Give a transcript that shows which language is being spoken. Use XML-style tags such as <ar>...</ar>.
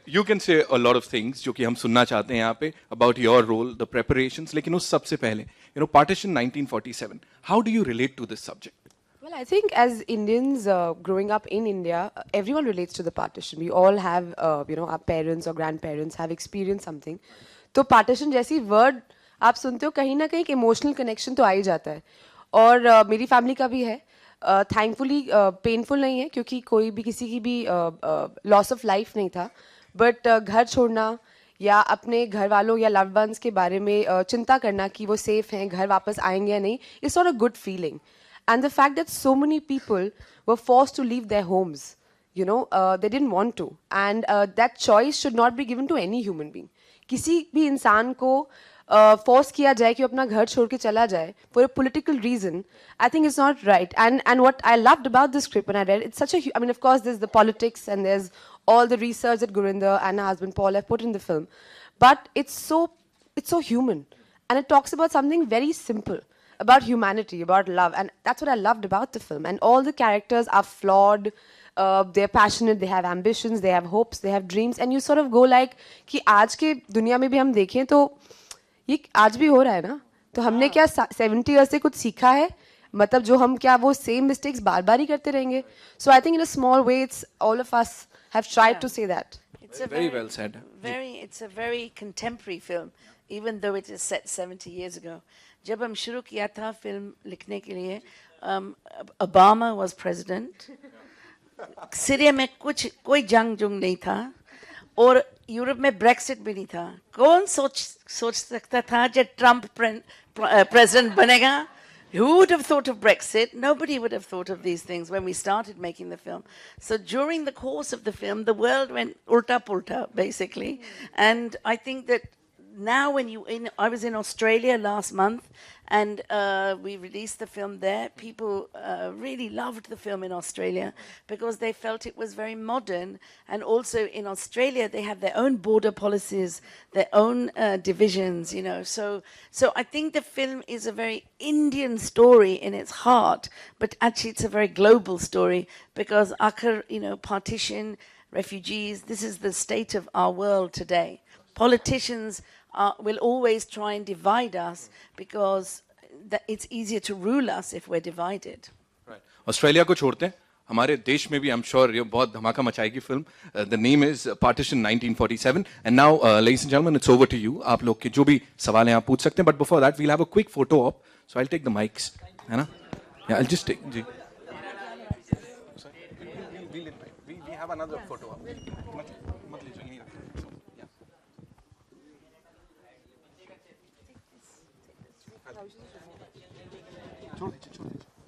<en>You can say a lot of things</en> <hi>जो कि हम सुनना चाहते हैं यहाँ पे</hi> <en>about your role, the preparations.</en> <hi>लेकिन उस सबसे पहले,</hi> <en>you know, Partition 1947. How do you relate to this subject? Well, I think as Indians growing up in India, everyone relates to the partition. We all have, our parents or grandparents have experienced something.</en> <hi>तो partition जैसी word आप सुनते हो कहीं ना कहीं</hi> <en>emotional connection</en> <hi>तो आ ही जाता है. और मेरी family का भी है. Thankfully painful नहीं है क्योंकि कोई भी किसी की भी</hi> <en>loss of life</en> <hi>नहीं था. But घर छोड़ना या अपने घर वालों या</hi> <en>loved ones</en> <hi>के बारे में चिंता करना कि वो safe हैं, घर वापस आएंगे या नहीं,</hi> <en>it's not a good feeling. And the fact that so many people were forced to leave their homes, they didn't want to. And that choice should not be given to any human being.</en> <hi>किसी भी इंसान को force किया जाए कि वो अपना घर छोड़ के चला जाए</hi> <en>for a political reason, I think it's not right. And what I loved about the script when I read it, it's such a, I mean, of course, there's the politics and there's all the research that Gurinder and her husband Paul have put in the film, but it's so human, and it talks about something very simple. About humanity, about love, and that's what I loved about the film. And all the characters are flawed, they're passionate, they have ambitions, they have hopes, they have dreams, and you sort of go like</en> <hi>कि आज के दुनिया में भी हम देखें तो ये आज भी हो रहा है ना, तो हमने क्या 70 years से कुछ सीखा है, मतलब जो हम क्या वो</hi> <en>same mistakes</en> <hi>बार-बार ही करते रहेंगे.</hi> <en>So I think in a small way, it's all of us have tried to say that. It's a Very well said. It's a very contemporary film, even though it is set 70 years ago.</en> <hi>जब हम शुरू किया था film लिखने के लिए, Obama was president, Syria में कोई जंग नहीं था और यूरोप में ब्रेक्सिट भी नहीं था. कौन सोच सकता था जब ट्रम्प प्रेसिडेंट बनेगा?</hi> <en>Who would have thought of Brexit? Nobody would have thought of these things when we started making the film. So during the course of the film, the world went ulta, basically. And I think that now I was in Australia last month, and we released the film there. People really loved the film in Australia because they felt it was very modern. And also in Australia, they have their own border policies, their own divisions, So I think the film is a very Indian story in its heart, but actually it's a very global story because partition, refugees, this is the state of our world today. Politicians will always try and divide us because it's easier to rule us if we're divided. Right.</en> <hi>Australia को छोड़ते हैं, हमारे देश में भी</hi> <en>I'm sure</en> <hi>ये बहुत धमाका मचाएगी film.</hi> <en>The name is Partition 1947, and now, ladies and gentlemen, it's over to you.</en> <hi>आप लोग के जो भी सवाल हैं आप पूछ सकते हैं,</hi> <en>but before that, we'll have a quick photo op. So I'll take the mics,</en> <hi>है ना?</hi> <en>Yeah, I'll just take.</en> <hi>Ji.</hi> <en>We have another photo op.</en> <hi>मत लीजिए, यहीं रखिए. छोड़ दीजिए.</hi>